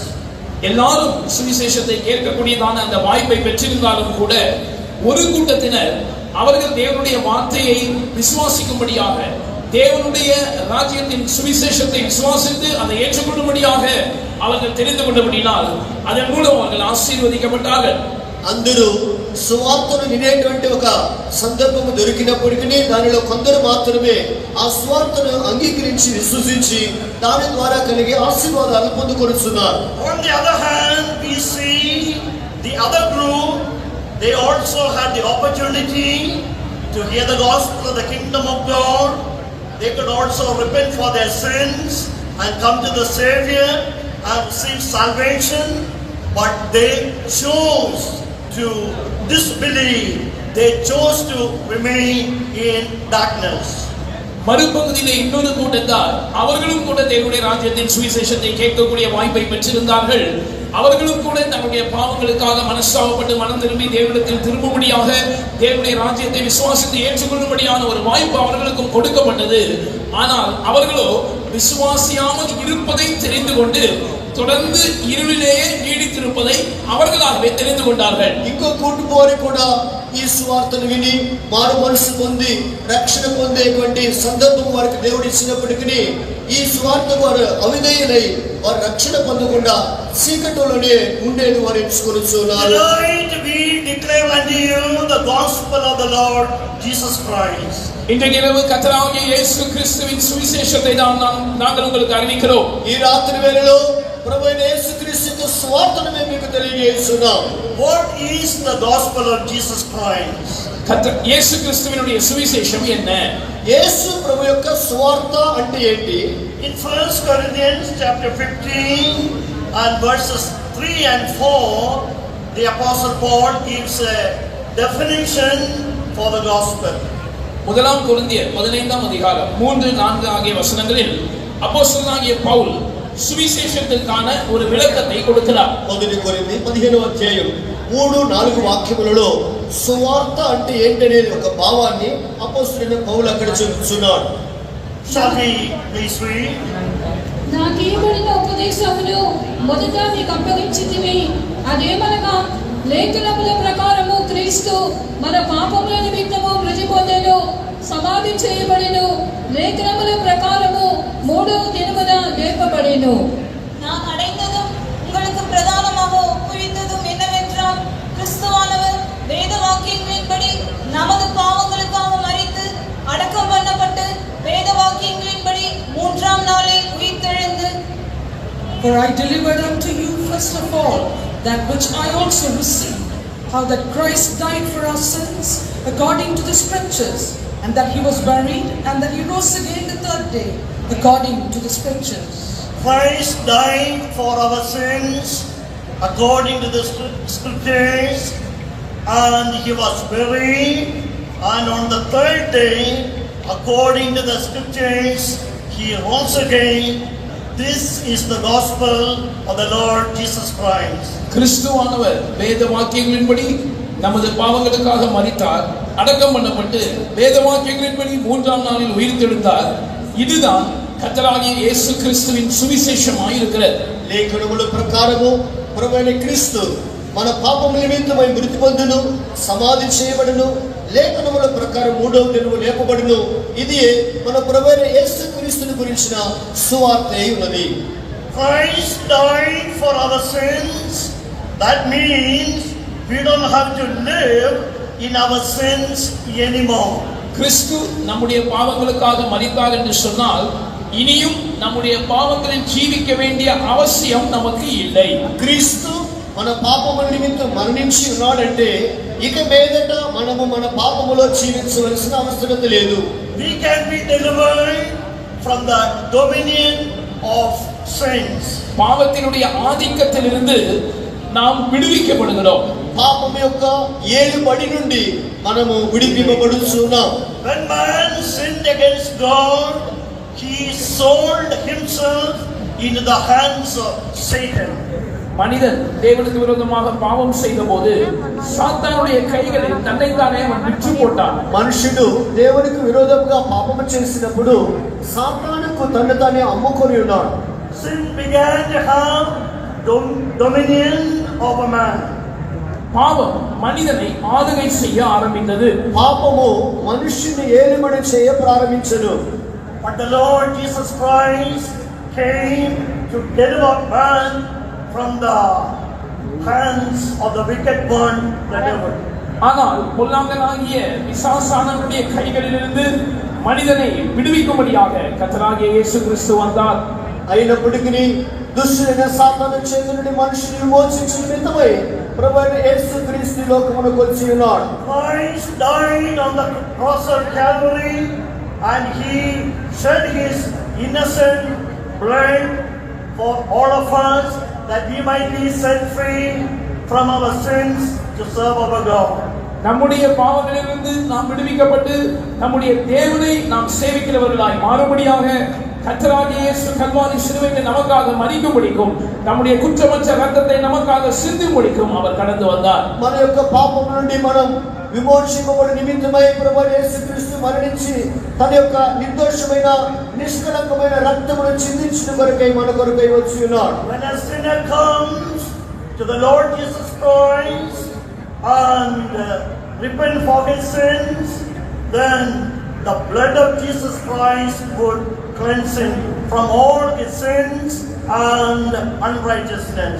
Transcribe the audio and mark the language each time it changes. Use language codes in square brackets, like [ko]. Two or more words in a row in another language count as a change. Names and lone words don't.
[ta] எல்லாரும் சுவிசேஷத்தை கேட்கக்கூடியதான அந்த வாய்ப்பை பெற்றிருந்தாலும் கூட ஒரு கூட்டத்தினர் அவர்கள் தேவனுடைய வார்த்தையை விசுவாசிக்கும்படியாக, தேவனுடைய ராஜ்யத்தின் சுவிசேஷத்தை விசுவாசித்து அதை ஏற்றுக்கொள்ளும்படியாக அவர்கள் தெரிந்து கொண்டபடினால் அதன் மூலம் அவர்கள் ஆசீர்வதிக்கப்பட்டார்கள். [te] అందరూ సువార్తను వినేటువంటి ఒక సందర్భము దొరికినప్పటికీ దానిలో కొందరు మాత్రమే ఆ సువార్తను అంగీకరించి విశ్వసించి దాని ద్వారా కలిగే ఆశీర్వాదాలు పొందుకొనుచున్నారు. [en] On the other hand, we see the other group, they also had the opportunity to hear the gospel of the kingdom of God. They could also repent for their sins and come to the Savior and receive salvation, but they chose to disbelieve. They chose to remain in darkness. [ta] மறுபகுதியிலே இன்னொரு கூட்டத்தார் அவர்களும் கூட தேவனுடைய ராஜ்யத்தின் சுவிசேஷத்தை கேட்கக்கூடிய வாய்ப்பை பெற்றிருந்தார்கள். அவர்களும் கூட தங்களுடைய பாவங்களுக்காக மனஸ்தாபப்பட்டு மனம் திரும்பி தேவனிடத்தில் திரும்பும்படியாக தேவனுடைய ராஜ்யத்தை விசுவாசித்து ஏற்றுக்கொள்ளும்படியான ஒரு வாய்ப்பு அவர்களுக்கும் கொடுக்கப்பட்டது. ஆனால் அவர்களோ விசுவாசியாமல் இருப்பதை தெரிந்து கொண்டு தொடர்ந்து இருளிலேயே நீடித்திருப்பதை அவர்களாகவே தெரிந்து கொண்டார்கள். [te] ఇంకో కూటుపోరి కూడా ఈ సువార్తను విని మారు మనసు పొంది రక్షణ పొందేటువంటి సందర్భం వారికి దేవుడు ఇచ్చినప్పటికీ ఈ సువార్త వారు అవిధేయులై వారు రక్షణ పొందకుండా చీకటిలోనే ఉండేది వారు ఎంచుకొనుచున్నారు. [en] Tonight we declare unto you the gospel of the Lord Jesus Christ. [ta] இன்றைக்கு இரவு கர்த்தராகிய இயேசு கிறிஸ்துவின் சுவிசேஷத்தை நாங்கள் உங்களுக்கு அறிவிக்கிறோம். [te] ఈ రాత్రి వేళలో ప్రభువైన యేసుక్రీస్తు సువార్తను మేము మీకు తెలియజేస్తున్నాం. [en] What is the gospel of Jesus Christ? [ta] இயேசு கிறிஸ்துவினுடைய சுவிசேஷம் என்ன? [te] యేసు ప్రభు యొక్క సువార్త అంటే ఏంటి? [en] In 1 Corinthians chapter 15 and verses 3 and 4, the apostle Paul gives a definition for the gospel. [ta] முதலாம் கொரிந்தியர் 15ஆம் அதிகாரம் 3-4 ஆகிய வசனங்களில் அப்போஸ்தலனாகிய பவுல் சுவிசேஷத்திற்கான ஒரு விளக்கத்தை கொடுக்கிறார். [te] 1 కొరింథీ 15వ అధ్యాయం 3-4 వాక్యములలో సువార్త అంటే ఏంటనేది ఒక భావాన్ని అపోస్తలుడైన పౌలు అక్కడ చెబుతున్నాడు. [en] Shall we please read? [te] నాకివ్వబడిన ఉపదేశమును మొదట మీకు అప్పగించితిమి. అదేమనగా లేఖనముల ప్రకారము క్రీస్తు మన పాపముల నిమిత్తము మృతి పొందెను, సమాధి చేయబడెను, లేఖనముల ప్రకారము మూడవ దినమున లేపబడెను. [ta] நான் அடைந்ததும் உங்களுக்கு பிரதானமாக ஒப்புவித்ததும் என்னவென்றால், கிறிஸ்துவானவர் வேத வாக்கியங்களின்படி நமது பாவங்களுக்காக மரித்து அடக்கம் பண்ணப்பட்டு வேத வாக்கியங்களின்படி மூன்றாம் நாளில் உயிர்த்தெழுந்து. [en] For I delivered unto you first of all that which I also received, how that Christ died for our sins according to the scriptures, and that he was buried, and that he rose again the third day according to the scriptures. Christ died for our sins according to the scriptures, and he was buried, and on the third day according to the scriptures he rose again. This is the gospel of the Lord Jesus Christ. [ta] கிறிஸ்துவானவர் வேத வாக்கியங்களின்படி நமது பாவங்களுக்காக மரித்தார், அடக்கம் பண்ணப்பட்டு வேத வாக்கியங்களின்படி மூன்றாம் நாளில் உயிர்த்தெழுந்தார். இதுதான் கர்த்தராகிய இயேசு கிறிஸ்துவின் சுவிசேஷமாய் இருக்கிறது. [te] లేఖనముల ప్రకారము ప్రభువైన క్రీస్తు మన పాపముల నిమిత్తమై మృతి పొందెను, సమాధి చేయబడెను, లేఖనముల ప్రకారం మూడవ దినము లేపబడెను. ఇది మన ప్రభువైన యేసుక్రీస్తుని గురించిన సువార్త అయి ఉన్నది. [en] Christ died for our sins. That means we don't have to live in our sins anymore. [ta] கிறிஸ்து நம்முடைய பாவங்களுக்காக மரித்தார் என்று சொன்னால் இனியும் நம்முடைய பாவங்களில் ஜீவிக்க வேண்டிய அவசியம் நமக்கு இல்லை. [te] క్రీస్తు మన పాపముల నిమిత్తం మరణించి ఉన్నాడంటే ఇక మీదట మనము మన పాపములో జీవించవలసిన అవసరం లేదు. [en] We can be delivered from the dominion of sins. [ta] பாவத்தினுடைய ஆதிக்கத்திலிருந்து நாம் விடுவிக்கப்படுகிறோம். [te] పాపం యొక్క ఏలుబడి నుండి మనము విడిపింపబడుచున్నాం. [en] When man sinned against God, he sold himself into the hands of Satan. [ta] மனிதன் தேவனுக்கு விரோதமாக பாவம் செய்தபோது சாத்தானுடைய கைகளில் தன்னைத்தானே அவன் விற்று போட்டான். [te] మనుషుడు దేవునికి విరోధంగా పాపము చేసినప్పుడు సాతానుకు తన్ను తానే అమ్ముకొని ఉన్నాడు. [en] Sin began to have dominion over man. [ta] பாவம் மனிதனை ஆளுகை செய்ய ஆரம்பித்தது. [te] పాపము మనుషుని ఏలుబడి చేయ ప్రారంభించెను. [en] But the Lord Jesus Christ came to deliver man from the hands of the wicked one, the devil. [ta] ஆனால் பொல்லாங்கனாகிய பிசாசானவனுடைய கைகளிலிருந்து மனிதனை விடுவிக்கும்படியாக கர்த்தராகிய இயேசு கிறிஸ்து வந்தார். [te] అయినప్పటికీ దుష్టుడైన సాతాను చేతి నుండి మనుషుని విమోచించిన నిమిత్తమై ప్రభువైన యేసుక్రీస్తు లోకమునకు వచ్చి ఉన్నాడు. [en] Christ died on the cross of Calvary and he shed his innocent blood for all of us that we might be set free from our sins to serve our God. [ta] நம்முடைய பாவங்களிலிருந்து நாம் விடுவிக்கப்பட்டு நம்முடைய தேவனை நாம் சேவிக்கிறவர்களாய் மாறும்படியாக கர்த்தராகிய இயேசு கல்வாரி சிலுவையில் நமக்காக மரிக்கும்படிக்கும் நம்முடைய குற்றமற்ற இரத்தத்தை நமக்காக சிந்தும்படிக்கும் அவர் கடந்து வந்தார். [te] మన యొక్క పాపం నుండి మనం విమోచింపబడి నిమిత్తమై ప్రభువైన యేసుక్రీస్తు మరణించి తన యొక్క నిర్దోషమైన నిష్కలంకమైన రక్తమును చిందించిన కొరకై మన కొరకై వచ్చి ఉన్నాడు. [en] When a sinner comes to the Lord Jesus Christ and repent for his sins, then the blood of Jesus Christ would cleanse him from all his sins and unrighteousness.